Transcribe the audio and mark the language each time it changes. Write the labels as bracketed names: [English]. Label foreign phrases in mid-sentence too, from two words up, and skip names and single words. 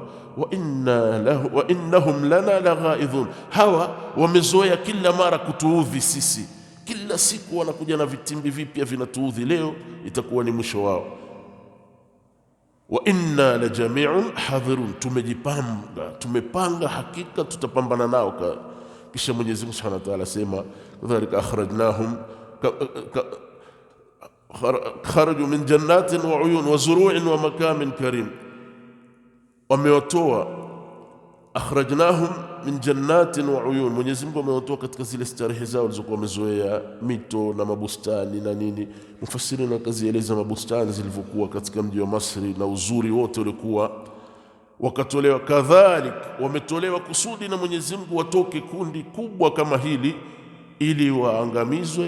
[Arabic] وإنهم لنا لغائظون, [Swahili] hawa wamezoea kila mara kutuudhi sisi, kila siku wanakuja na vitimbi vipya vinatuudhi, leo itakuwa ni mwisho wao. [Arabic] وإنا لجميع حاذرون, [Swahili] tumepanga hakika tutapambana nao. Kisha Mwenyezi Mungu [Arabic] سبحانه وتعالى asema ذلك أخرجناهم خرجوا من جنات وعيون وزروع ومقام كريم, wamewatoa أخرجناهم من جنات وعيون, [Swahili] Mwenyezi Mungu amewatoa katika zile starehe zao walizokuwa wamezoea, mito na mabustani na nini. Mufassirina wakazieleza mabustani zilivyokuwa katika mji wa Masri na uzuri wote ulikuwa, wakatolewa. Kadhalik wametolewa kusudi na Mwenyezi Mungu watoke kundi kubwa kama hili ili waangamizwe.